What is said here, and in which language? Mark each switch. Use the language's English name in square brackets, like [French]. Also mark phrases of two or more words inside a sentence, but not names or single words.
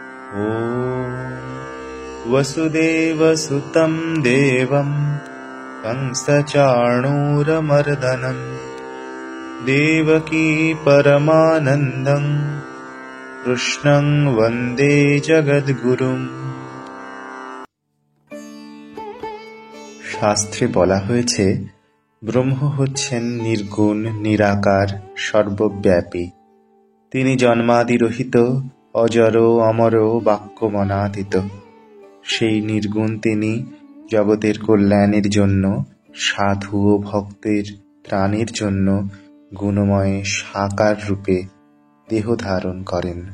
[Sanskrit] ॐ वसुदेवसुतं देवं कंसचाणूरमर्दनं देवकी परमानन्दं कृष्णं वन्दे जगद्गुरुम्। [Bangla] শাস্ত্রে বলা হয়েছে, ব্রহ্ম হচ্ছেন নির্গুণ, নিরাকার, সর্বব্যাপী। তিনি জন্মাদিরহিত, অজর অমর, বাক্যমনাতীত। সেই নির্গুণ তিনি জগতের কল্যাণের জন্য, সাধু ও ভক্তের ত্রাণের জন্য গুণময় সাকার রূপে দেহ ধারণ করেন।